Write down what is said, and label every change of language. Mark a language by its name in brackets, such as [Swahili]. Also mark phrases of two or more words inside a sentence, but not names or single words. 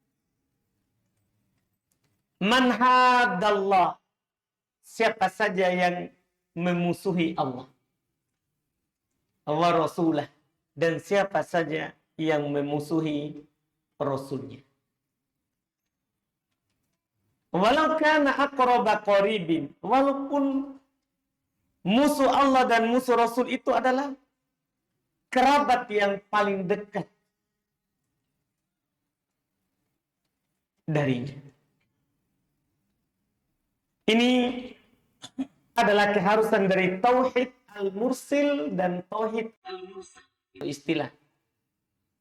[Arabic] من حاد الله, [Indonesian] siapa saja yang memusuhi Allah, [Arabic] ورسوله, [Indonesian] dan siapa saja yang memusuhi Rasulnya. [Arabic] ولو كان أقرب قريب, [Indonesian] walaupun musuh Allah dan musuh Rasul itu adalah kerabat yang paling dekat darinya. Ini adalah keharusan dari [Arabic] توحيد المرسل [Indonesian] dan [Arabic] توحيد المرسل.